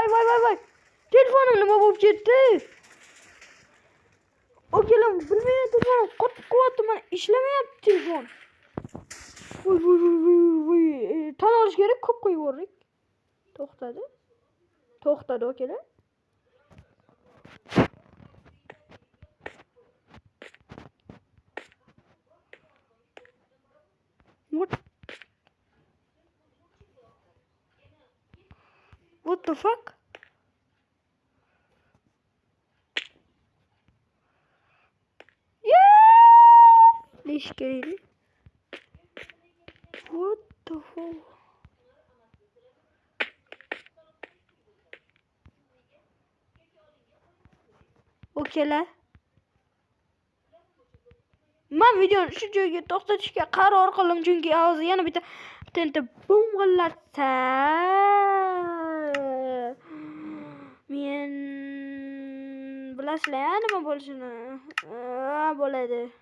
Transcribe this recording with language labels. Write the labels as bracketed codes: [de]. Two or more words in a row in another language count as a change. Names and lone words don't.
[uz] Telefonim nima bo'lib ketdi? O'kelim, bilmayapti, qotib mana ishlamayapti telefon. Voy. Tan olish kerak, ko'p qo'yib yubordik. To'xtadi o'kelar. [en] What the fuck? [tr] Leş geldi. [en] What the fuck? [uz] Okeylar. Men videoni shu joyga to'xtatishga qaror qildim, chunki hozir yana bitta tenta bombalatsa men bilasizlar nima bo'lishini bo'ladi.